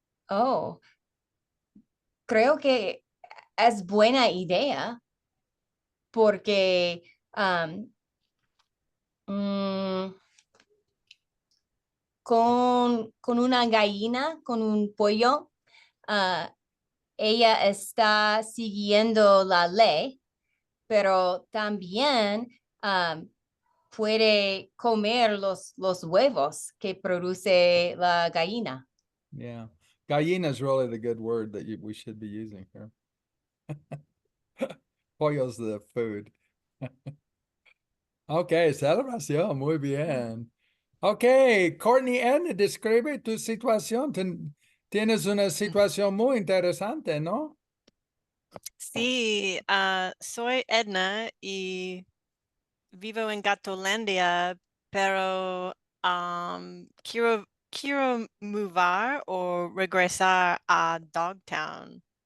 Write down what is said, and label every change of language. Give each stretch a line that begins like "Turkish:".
Spanish: Oh, creo que es buena idea porque mm, con una gallina, con un pollo, ah, ella está siguiendo la ley, pero también puede comer los huevos que produce la gallina.
English: Yeah. Gallina is really the good word that we should be using here. Pollo's the food.
Spanish: Ok, celebración, muy bien. Ok, Courtney N, describe tu situación. Tienes una situación muy interesante, ¿no? Sí, soy Edna y vivo en Gatolandia, pero quiero mudar o regresar a Dogtown.